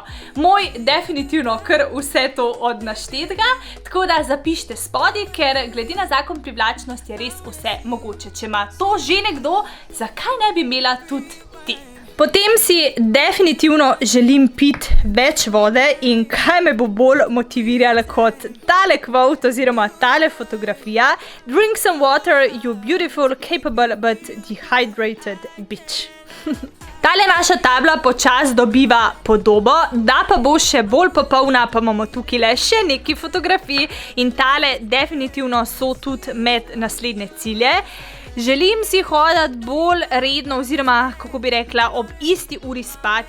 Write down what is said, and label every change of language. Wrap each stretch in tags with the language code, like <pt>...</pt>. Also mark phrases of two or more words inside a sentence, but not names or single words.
<sl>Moj definitivno kar vse to od naštetega, tako da zapišite spodaj, ker glede na zakon privlačnosti je res vse mogoče. Če ima to že nekdo, zakaj ne bi imela tudi ti? Potem si definitivno želim piti več vode in kaj me bo bolj motiviralo kot tale quote oziroma tale fotografija.</sl> <en>Drink some water, you beautiful, capable but dehydrated bitch.</en> <sl>Tale naša tabla počas dobiva podobo, da pa bo še bolj popolna, pa imamo tukaj še nekaj fotografij in tale definitivno so tudi med naslednje cilje. Želim si hoditi bolj redno oziroma, kako bi rekla, ob isti uri spati.</sl>